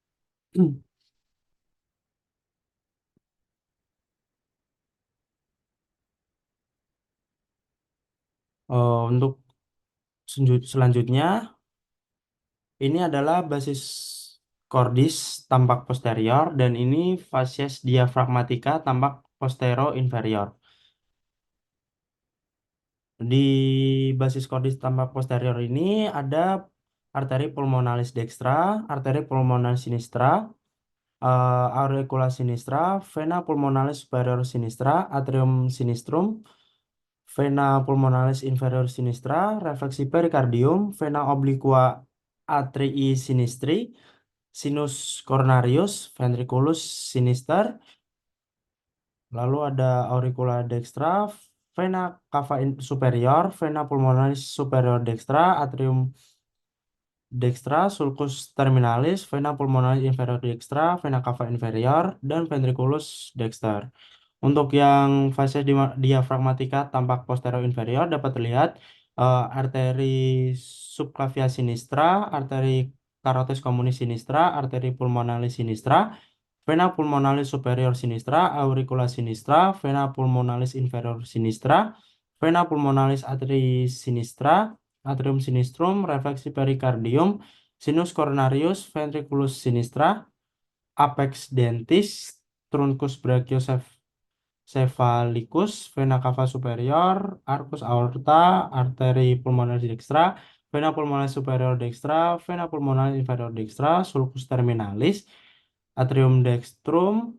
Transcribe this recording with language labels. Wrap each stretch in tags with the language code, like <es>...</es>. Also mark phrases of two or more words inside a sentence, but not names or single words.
<id>Untuk selanjutnya, ini adalah basis cordis tampak posterior dan ini fasies diafragmatica tampak postero inferior. Di basis cordis tampak posterior ini ada arteri pulmonalis dextra, arteri pulmonalis sinistra, auricula sinistra, vena pulmonalis superior sinistra, atrium sinistrum, vena pulmonalis inferior sinistra, refleksi pericardium, vena obliqua atrii sinistri, sinus coronarius, ventriculus sinister, Lalu ada auricula dextra, vena cava superior, vena pulmonalis superior dextra, atrium dextra, sulcus terminalis, vena pulmonalis inferior dextra, vena cava inferior, dan ventriculus dexter. Untuk yang fase diafragmatika tampak posterior inferior dapat terlihat arteri subclavia sinistra, arteri carotis communis sinistra, arteri pulmonalis sinistra, vena pulmonalis superior sinistra, auricula sinistra, vena pulmonalis inferior sinistra, vena pulmonalis atrii sinistra, atrium sinistrum, refleksi pericardium, sinus coronarius, ventriculus sinistra, apex dentis, truncus brachiocephalicus, vena cava superior, arcus aorta, arteri pulmonalis dextra, vena pulmonalis superior dextra, vena pulmonalis inferior dextra, sulcus terminalis, atrium dextrum,</id>